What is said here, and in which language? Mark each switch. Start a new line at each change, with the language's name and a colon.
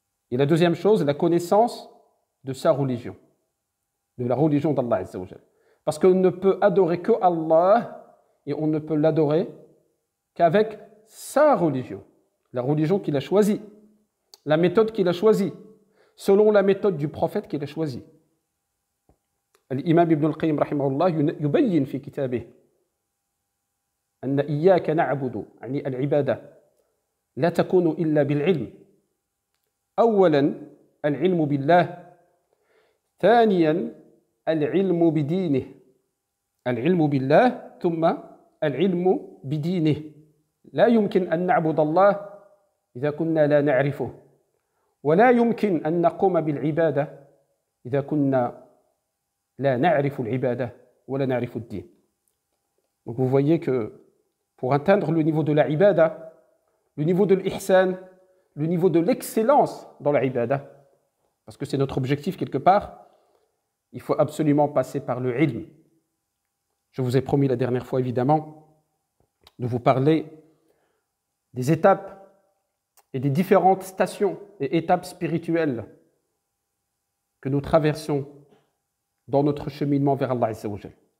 French: Et la deuxième chose, la connaissance de sa religion, de la religion d'Allah Azza wa Jal. Parce qu'on ne peut adorer que Allah et on ne peut l'adorer qu'avec sa religion, la religion qu'il a choisie, la méthode qu'il a choisie, selon la méthode du prophète qu'il a choisie.
Arabic: L'imam Ibn al-Qayyim rahimahullah yubayyin fi kitabih أن إياك نعبد يعني العبادة لا تكون إلا بالعلم. أولا العلم بالله، ثانيا العلم بدينه، العلم بالله ثم العلم بدينه. لا يمكن أن نعبد الله إذا كنا لا نعرفه، ولا يمكن أن نقوم بالعبادة إذا كنا لا نعرف العبادة ولا نعرف الدين.
French: Donc vous voyez que pour atteindre le niveau de la ibada, le niveau de l'ihsan, le niveau de l'excellence dans la ibada, parce que c'est notre objectif quelque part, il faut absolument passer par le ilm. Je vous ai promis la dernière fois évidemment de vous parler des étapes et des différentes stations et étapes spirituelles que nous traversons dans notre cheminement vers Allah Azza wa Jal.